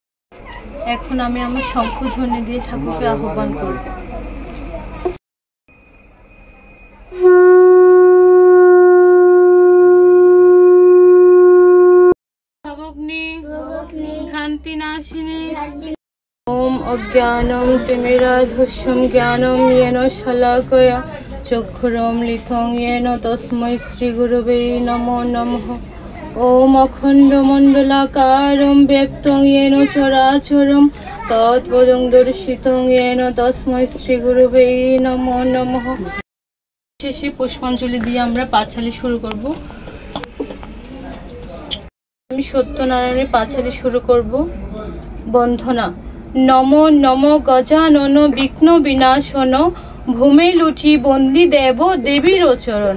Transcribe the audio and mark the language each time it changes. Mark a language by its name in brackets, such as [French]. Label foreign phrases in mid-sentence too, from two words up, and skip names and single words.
[Bangla] এখন আমি আমার শঙ্খধ্বনি দিয়ে ঠাকুরকে আহ্বান করব। [Sanskrit] ভ্রান্তি নাশিনী ওম অজ্ঞানম তিমিরাধস্যং জ্ঞানম येन शलाकया चक्षुरमलितं येन तस्मै श्रीगुरवे नमो नमः। ओम अखण्डमण्डलाकारं व्यक्तं येन चराचरं तत्पदं दर्शितं येन तस्मै श्रीगुरवे नमो नमः। [Bangla] শেষে পুষ্পাঞ্জলি দিয়ে আমরা পাঁচালি শুরু করব। আমি সত্যনারায়ণের পাঁচালি শুরু করব। বন্ধনা নম নম গজানন বিঘ্ন বিনাশন ভূমে লুচি বন্দি দেব দেবীর চরণ।